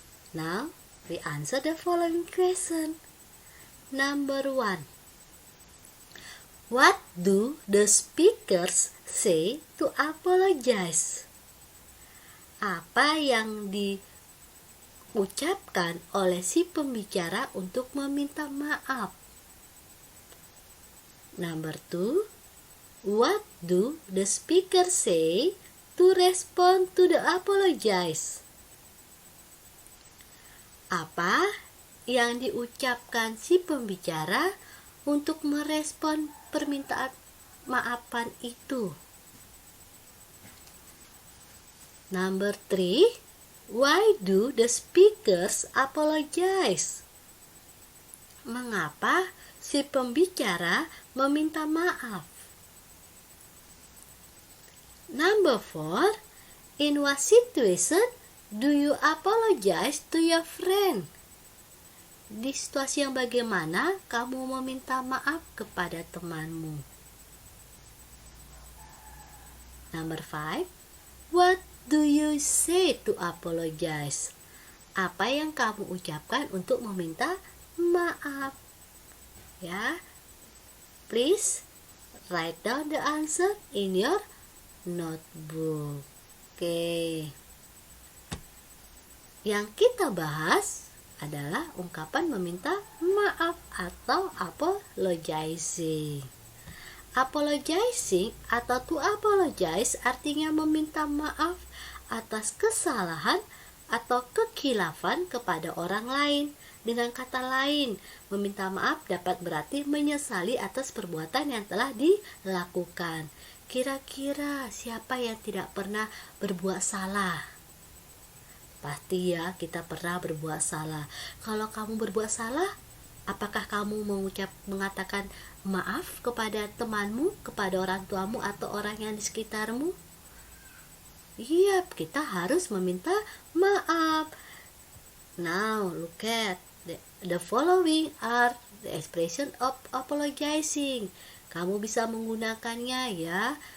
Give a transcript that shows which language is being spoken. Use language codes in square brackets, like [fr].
[en] Now, we answer the following question. Number 1. What do the speakers say to apologize? [id] Apa yang diucapkan oleh si pembicara untuk meminta maaf? [en] Number 2. What do the speaker say to respond to the apologize? [id] Apa yang diucapkan si pembicara untuk merespon permintaan maafan itu? [en] Number 3. Why do the speakers apologize? [id] Mengapa si pembicara meminta maaf? [en] Number 4. In what situation do you apologize to your friend? [id] Di situasi yang bagaimana kamu meminta maaf kepada temanmu? [en] Number 5. What do you say to apologize? [id] Apa yang kamu ucapkan untuk meminta maaf? [en] Ya, please write down the answer in your notebook. Oke. [id] Yang kita bahas adalah ungkapan meminta maaf atau apologizing. Apologizing atau to apologize artinya meminta maaf atas kesalahan atau kekhilafan kepada orang lain. Dengan kata lain, meminta maaf dapat berarti menyesali atas perbuatan yang telah dilakukan. Kira-kira siapa yang tidak pernah berbuat salah? Pasti ya, kita pernah berbuat salah. Kalau kamu berbuat salah, apakah kamu mengatakan maaf kepada temanmu, kepada orang tuamu, atau orang yang di sekitarmu? Iya, kita harus meminta maaf. [en] Now, look at the following are the expression of apologizing. [id] Kamu bisa menggunakannya ya.